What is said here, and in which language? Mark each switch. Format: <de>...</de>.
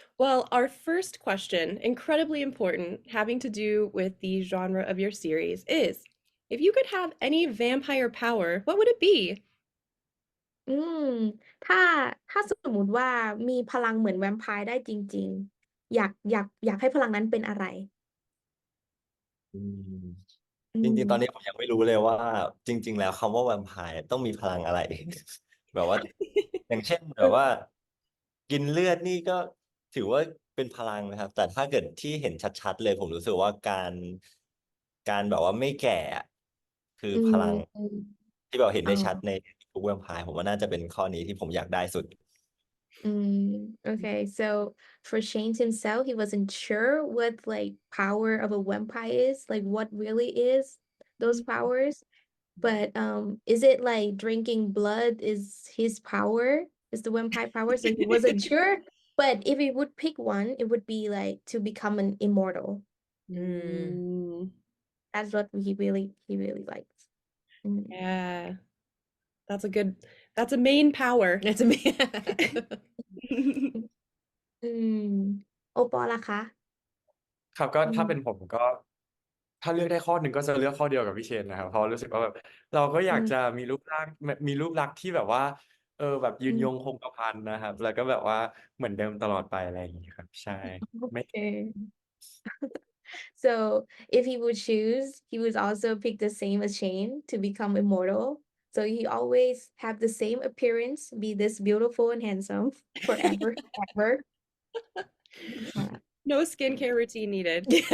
<en>Well, our first question, incredibly important, having to do with the genre of your series, is if you could have any vampire power, what would it be?</en> <th>อืมถ้าสมมุติว่ามีพลังเหมือนแวมไพร์ได้จริงๆอยากให้พลังนั้นเป็นอะไร อืม อื จริงๆตอนนี้ ม ผมยังไม่รู้เลยว่าจริงๆแล้วคำว่าแวมไพร์ต้องมีพลังอะไร แบบว่าอย่างเช่นแบบว่ากินเลือดนี่ก็ถือว่าเป็นพลังนะครับแต่ถ้าเกิดที่เห็นชัดๆเลยผมรู้สึกว่าการแบบว่าไม่แก่อะคือ อื พลัง ม ที่แบบเห็น อ๋อ ได้ชัดในทุกแวมไพร์ผมว่าน่าจะเป็นข้อนี้ที่ผมอยากได้สุด</th> <en>Okay, so for Shane himself, he wasn't sure what like power of a vampire is, like what really is those powers. But is it like drinking blood is his power, is the vampire power? So he wasn't sure. But if he would pick one, it would be like to become an immortal. Mm, That's what he really likes. Mm. yeah, that's a main power. It's a</en> <th>อืมโอปอล์ล่ะคะ ครับก็ อื ถ้าเป็น ม ผมก็ถ้าเลือกได้ข้อหนึ่งก็จะเลือกข้อเดียวกับพี่เชนนะครับเพราะรู้สึกว่าแบบเราก็อยากจะ อืม มีรูปลักษณ์ที่แบบว่าแบบยื อืม นยงคงกระพันนะครับแล้วก็แบบว่าเหมือนเดิมตลอดไปอะไรอย่างนี้ครับใช่ไม่</th> <en>โอเค So if he would choose, he would also pick the same as Shane to become immortal. So he always have the same appearance, be this beautiful and handsome forever, ever. Yeah. No skincare routine needed.</en>